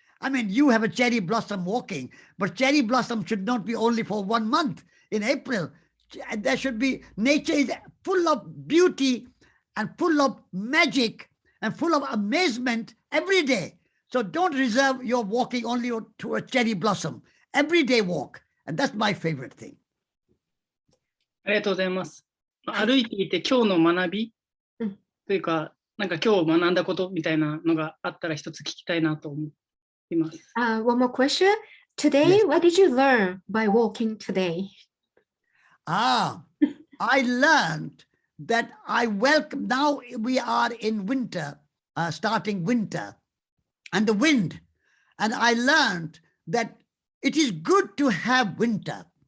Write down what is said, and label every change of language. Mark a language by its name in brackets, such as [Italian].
[English] I mean, you have a cherry blossom walking, but cherry blossom should not be only for 1 month in April. There should be, nature is full of beauty and full of magic and full of amazement every day. So don't reserve your walking only to a cherry blossom. Every day walk. And that's my favorite thing. [Japanese] ありがとうございます。歩いていて今日の学びというか、なんか今日学んだことみたいなのがあったら一つ聞きたいなと思います。 [English] One more question. Today, what did you learn by walking today? I learned that now we are in winter, starting winter, and the wind. And I learned that it is good to have winter.